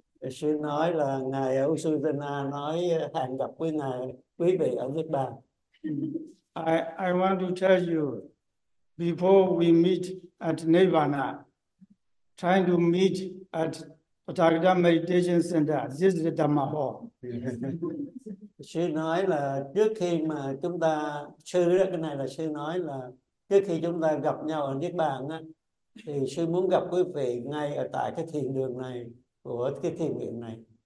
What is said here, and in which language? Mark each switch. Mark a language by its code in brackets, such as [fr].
[vi] Sư nói là ngài Usudana nói hẹn gặp quý ngài quý vị ở Niết Bàn. [en] I want to tell you, before we meet at Nirvana, trying to meet at Potagata Meditation Center, this is the Dhamma Hall. [vi] Sư nói là trước khi mà chúng ta sư đó cái này là sư nói là trước khi chúng ta gặp nhau ở Niết Bàn á thì sư muốn gặp quý vị ngay ở tại cái thiền đường này của cái thiền viện này.